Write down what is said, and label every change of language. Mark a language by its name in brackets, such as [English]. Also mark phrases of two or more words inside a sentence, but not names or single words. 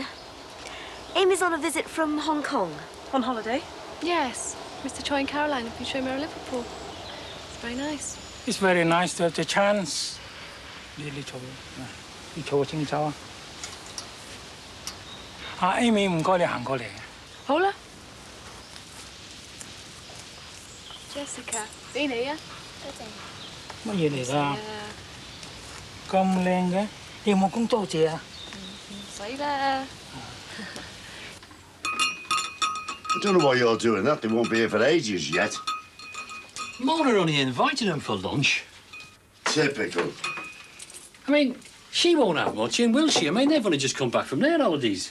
[English] Amy's on a visit from Hong Kong. On holiday? Yes. Mr. Choi and Caroline have been showing me around Liverpool. It's very nice. It's very nice to have the chance. [Cantonese] Really Amy 唔該你行過嚟。好啦。Jessica，俾你啊。多謝。乜嘢嚟㗎？咁靚嘅，你有冇講多謝啊？唔使啦。 [English] I don't know why you're doing that. They won't be here for ages yet. Mona only invited them for lunch. Typical. I mean, she won't have much in, will she? I mean, they've only just come back from their holidays.